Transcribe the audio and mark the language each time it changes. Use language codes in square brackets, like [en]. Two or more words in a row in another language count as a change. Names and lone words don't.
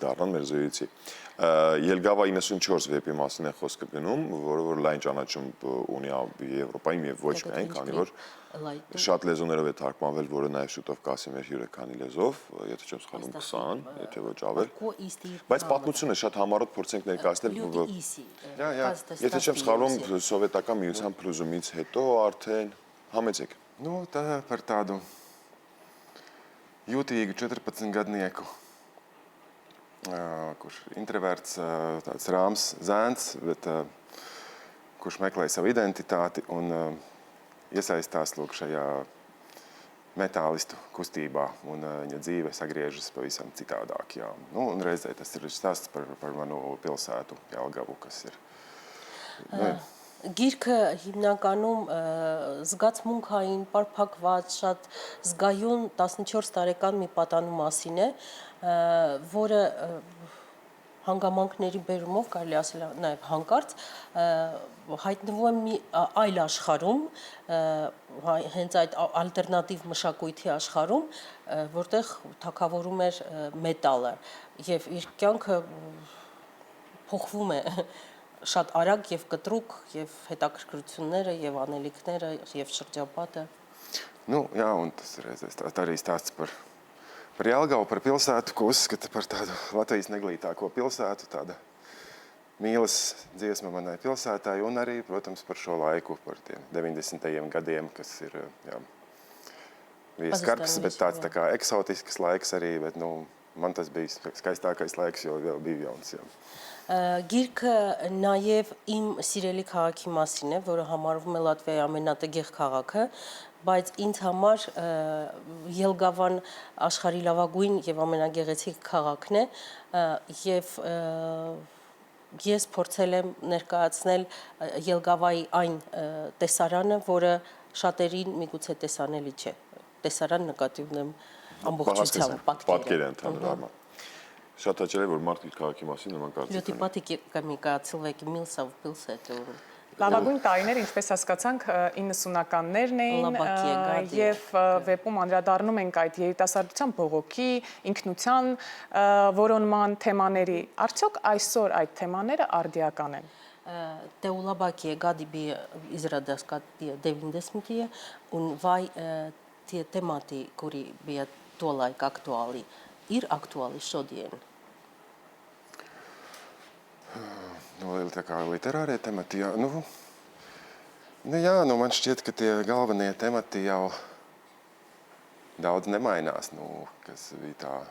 [hy] դառնալ մեր զրույցի։ Ելգավա 94 վեպի մասին է խոսքը գնում, որը որ լայն ճանաչում ունի Եվրոպայում եւ ոչ միայն, քանի որ շատ լեզուներով է թարգմանվել, որը նաև շուտով կասի մեր հյուրը քանի լեզվով, եթե չեմ սխալվում 20, եթե ոչ ավել։ Բայց պատմությունը շատ համառոտ փորձենք ներկայացնել։ Եթե չեմ սխալվում, սովետական միության փլուզումից հետո արդեն համեցեք։ [lv] Tā par tādu jūtīgu 14-gadnieku, kurš introverts, tāds rāms zēns, bet kurš meklē savu identitāti un iesaistās lūk šajā metālistu kustībā, un viņa dzīve sagriežas pavisam citādāk. Jā. Un reizē tas ir stāsts par manu pilsētu Jelgavu, kas ir. [hy] Գիրքը հիմնականում զգացմունքային, պարփակված, շատ զգայուն 14 տարեկան մի պատանու մասին է, որը հանգամանքների բերումով կարելի ասել նաև հանկարծ հայտնվում է մի այլ աշխարհում, հենց այդ ալտերնատիվ մշակույթի աշխարհում, որտեղ թագավորում էր մետալը եւ իր կյանքը փոխվում է շատ արագ եւ կտրուկ եւ հետաքրքրությունները եւ անելիքները եւ šķirģapāte. [lv] Jā, un tas ir arī stāsts par Jelgavu, par pilsētu, ko uzskata par tādu Latvijas neglītāko pilsētu, tāda mīlas dziesma manai pilsētai un arī, protams, par šo laiku, par tiem 90. gadiem, kas ir, jā, bija skarbs, bet tāds tā kā eksotisks laiks arī, bet, man tas bija skaistākais laiks, jo vēl bija jauns, jā. [hy] Գիրքը նաև իմ սիրելի քաղաքի մասին է, որը համարվում է Լատվիայի ամենատգեղ քաղաքը, բայց ինձ համար Ելգավան աշխարհի լավագույն եւ ամենագեղեցիկ քաղաքն է եւ ես փորձել եմ ներկայացնել Ելգավայի այն տեսարանը, որը շատերին միգուցե տեսանելի չէ։ Տեսարան նկատի ունեմ ամբողջությամբ պատկեր է ընդհանուր առմամբ։ Շատ հաճելի է, որ մարդը իր քաղաքի մասին նման կարծիք Люди պատիկամիկա cilvēki Milsov pilsētu. Լավագույն տարիները, ինչպես հասկացանք, 90-ականներն էին եւ վեպում անդրադառնում ենք այդ երիտասարդության բողոքի, ինքնության որոնման թեմաների։ Արդյոք այսօր այդ թեմաները արդիական են։ [lv] Te ulabākie gadi bija izrādās, ka tie 90. Un vai tie temati, kuri bija tolaik aktuāli, ir aktuāli šodien? Nu, tā kā literārie temati, jā, man šķiet, ka tie galvenie temati jau daudz nemainās, kas bija tā